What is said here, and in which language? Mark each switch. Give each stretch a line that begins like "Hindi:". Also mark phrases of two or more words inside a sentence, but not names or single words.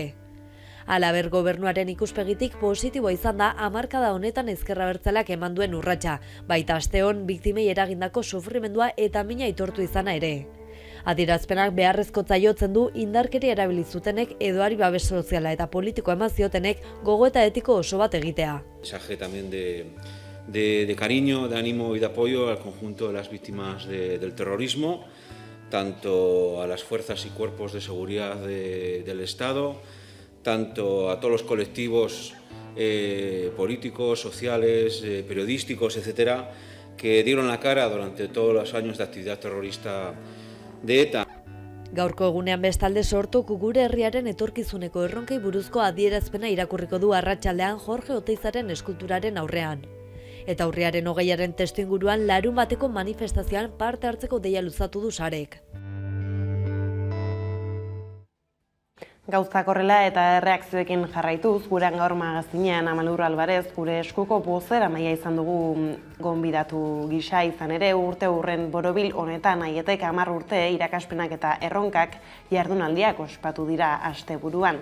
Basque: Halaber, gobernuaren ikuspegitik positiboa izan da hamarkada honetan ezker abertzaleak eman duen urratsa, baita asteon biktimei eragindako sufrimendua eta mina aitortu izana ere. Adierazpenak beharrezkotza jotzen du indarkeria erabili zutenek edoari babes soziala eta politiko eman ziotenek gogoeta etiko oso bat egitea.
Spanish: Mensaje también de cariño, de ánimo y de apoyo al conjunto de las víctimas del terrorismo, tanto a las fuerzas y cuerpos de seguridad del Estado, tanto a todos los colectivos políticos, sociales, periodísticos, etcétera, que dieron la cara durante todos los años de actividad terrorista de ETA.
Basque: Gaurko egunean bestalde sortuk gure herriaren etorkizuneko erronkei buruzko adierazpena irakurriko du arratsaldean Jorge Oteizaren eskulturaren aurrean. Eta urriaren 20aren testuinguruan larunbateko manifestazioan parte hartzeko deia luzatu du Sarek. Gauzak horrela eta erreakzioekin jarraituz, gurean gaur magazinean Amalur Alvarez, gure eskuko bozeramailea izan dugu gonbidatu gisa izan ere, urte hurren borobil honetan aietek 10 urte irakaspenak eta erronkak jardunaldiak ospatu dira asteburuan.